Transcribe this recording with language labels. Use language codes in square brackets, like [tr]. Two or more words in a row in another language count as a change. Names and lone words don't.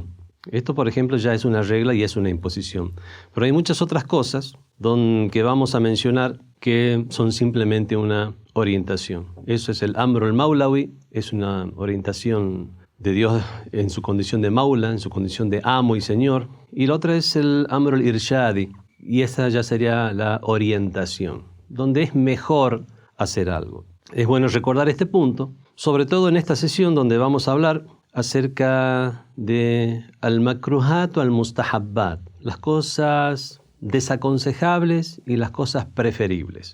[es] Esto, por ejemplo, ya es una regla y es una imposición. Pero hay muchas otras cosas que vamos a mencionar que son simplemente una orientación. Eso es el [ar] أمر المولوي, [es] es una orientación de Dios en su condición de Maula, en su condición de amo y señor. Y la otra es el [ar] أمر الإرشادي, [es] y esa ya sería la orientación, donde es mejor hacer algo. Es bueno recordar este punto, sobre todo en esta sesión donde vamos a hablar acerca de [ar] المكروهات [es] o [ar] المستحبات, [es] las cosas desaconsejables y las cosas preferibles.